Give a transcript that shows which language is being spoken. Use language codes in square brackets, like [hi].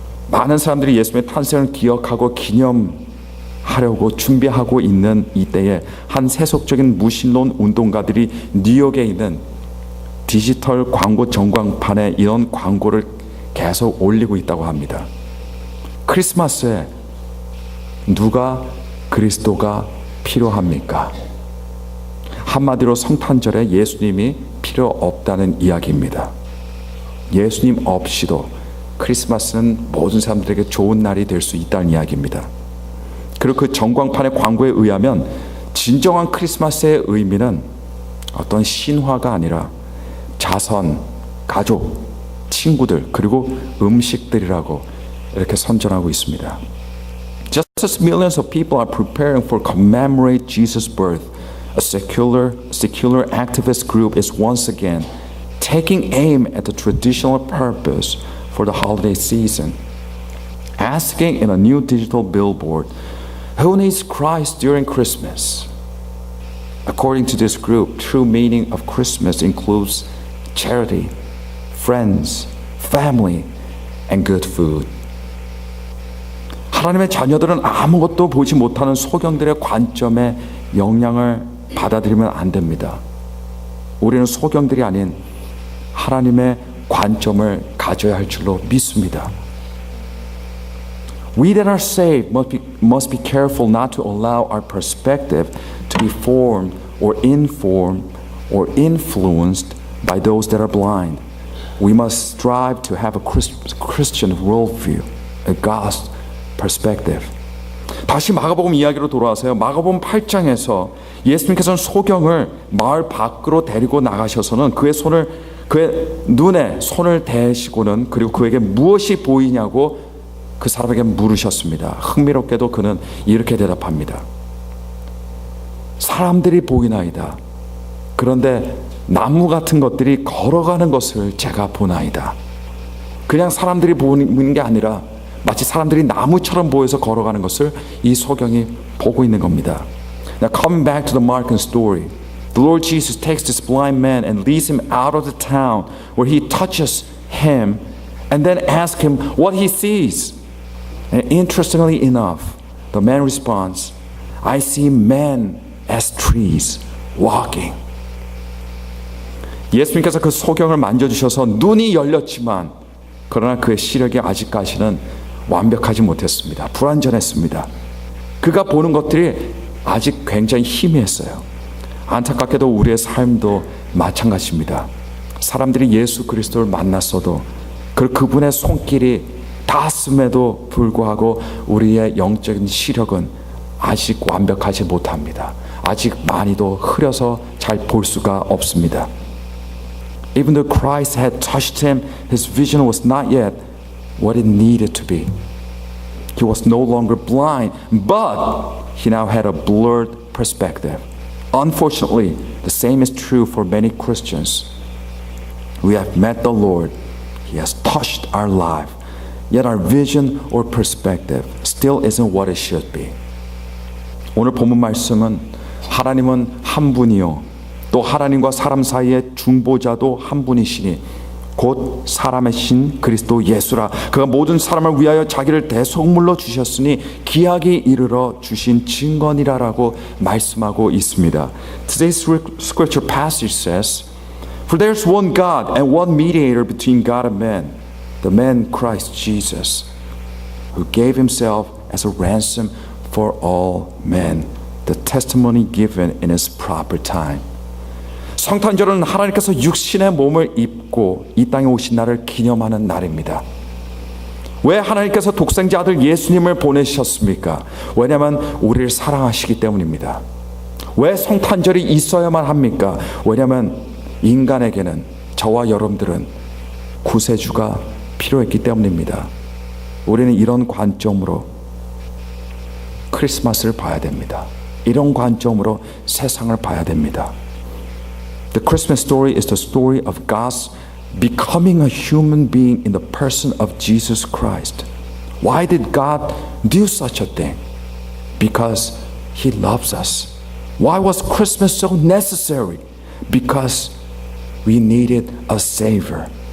[ko] 많은 사람들이 예수님의 탄생을 기억하고 기념하려고 준비하고 있는 이때에 한 세속적인 무신론 운동가들이 뉴욕에 있는 디지털 광고 전광판에 이런 광고를 계속 올리고 있다고 합니다. 크리스마스에 누가 그리스도가 필요합니까? 한마디로 성탄절에 예수님이 필요 없다는 이야기입니다. 예수님 없이도 크리스마스는 모든 사람들에게 좋은 날이 될 수 있다는 이야기입니다. 그리고 그 전광판의 광고에 의하면 진정한 크리스마스의 의미는 어떤 신화가 아니라 자선, 가족, 친구들 그리고 음식들이라고 이렇게 선전하고 있습니다. [en] Just as millions of people are preparing for commemorate Jesus' birth, a secular activist group is once again taking aim at the traditional purpose for the holiday season, asking in a new digital billboard, who needs Christ during Christmas? According to this group, true meaning of Christmas includes charity, friends, family, and good food. [ko] 하나님의 자녀들은 아무것도 보지 못하는 소경들의 관점에 영향을 받아들이면 안 됩니다. 우리는 소경들이 아닌 하나님의 관점을 가져야 할 줄로 믿습니다. [en] We that are saved must be careful not to allow our perspective to be formed or informed or influenced by those that are blind. We must strive to have a Christian worldview, a God's perspective. [ko] 다시 마가복음 이야기로 돌아와서요. 마가복음 8장에서 예수님께서는 소경을 마을 밖으로 데리고 나가셔서는 그의 눈에 손을 대시고는 그리고 그에게 무엇이 보이냐고 그 사람에게 물으셨습니다. 흥미롭게도 그는 이렇게 대답합니다. 사람들이 보이나이다. 그런데 나무 같은 것들이 걸어가는 것을 제가 보나이다. 그냥 사람들이 보는 게 아니라 마치 사람들이 나무처럼 보여서 걸어가는 것을 이 소경이 보고 있는 겁니다. [en] Now coming back to the Markan story, the Lord Jesus takes this blind man and leads him out of the town where he touches him and then asks him what he sees. And interestingly enough, the man responds, I see men as trees walking. [ko] 예수님께서 그 소경을 만져주셔서 눈이 열렸지만 그러나 그의 시력이 아직까지는 완벽하지 못했습니다. 불완전했습니다. 그가 보는 것들이 아직 굉장히 희미했어요. 안타깝게도 우리의 삶도 마찬가지입니다. 사람들이 예수 그리스도를 만났어도 그분의 손길이 닿았음에도 불구하고 우리의 영적인 시력은 아직 완벽하지 못합니다. 아직 많이도 흐려서 잘 볼 수가 없습니다. [en] Even though Christ had touched him, his vision was not yet what it needed to be. He was no longer blind, but he now had a blurred perspective. Unfortunately, the same is true for many Christians. We have met the Lord. He has touched our life. Yet our vision or perspective still isn't what it should be. [ko] 오늘 본문 말씀은 하나님은 한 분이요. 또 하나님과 사람 사이의 중보자도 한 분이시니 곧 사람의 신 그리스도 예수라. 그가 모든 사람을 위하여 자기를 대속물로 주셨으니 기약이 이르러 주신 증거니라라고 말씀하고 있습니다. [en] Today's scripture passage says, For there's one God and one mediator between God and man, the man Christ Jesus, who gave himself as a ransom for all men. the testimony given in its proper time. [ko] 성탄절은 하나님께서 육신의 몸을 입고 이 땅에 오신 날을 기념하는 날입니다. 왜 하나님께서 독생자 아들 예수님을 보내셨습니까? 왜냐하면 우리를 사랑하시기 때문입니다. 왜 성탄절이 있어야만 합니까? 왜냐하면 인간에게는, 저와 여러분들은 구세주가 필요했기 때문입니다. 우리는 이런 관점으로 크리스마스를 봐야 됩니다. 이런 관점으로 세상을 봐야 됩니다. [en] The Christmas story is the story of God's becoming a human being in the person of Jesus Christ. Why did God do such a thing? Because He loves us. Why was Christmas so necessary? Because we needed a Savior.